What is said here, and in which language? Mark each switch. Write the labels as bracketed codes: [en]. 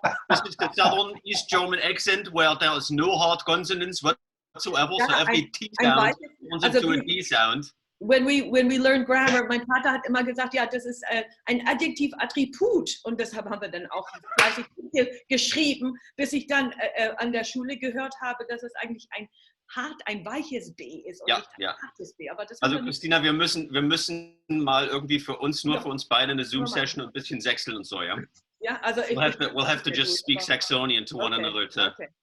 [en] This is the southern East German accent where there is no hard consonants whatsoever, so every T sound turns into a D sound. When we learn grammar, [de] mein Vater hat immer gesagt, ja, das ist ein Adjektiv-Attribut, und deshalb haben wir dann auch fleißig geschrieben, bis ich dann an der Schule gehört habe, dass es eigentlich ein weiches B ist und nicht ein hartes B. Aber das also Christina, wir müssen mal irgendwie für uns beide eine Zoom-Session und ein bisschen sechseln und so, ja? Ja, also [en] we'll have to just speak Saxonian to one another to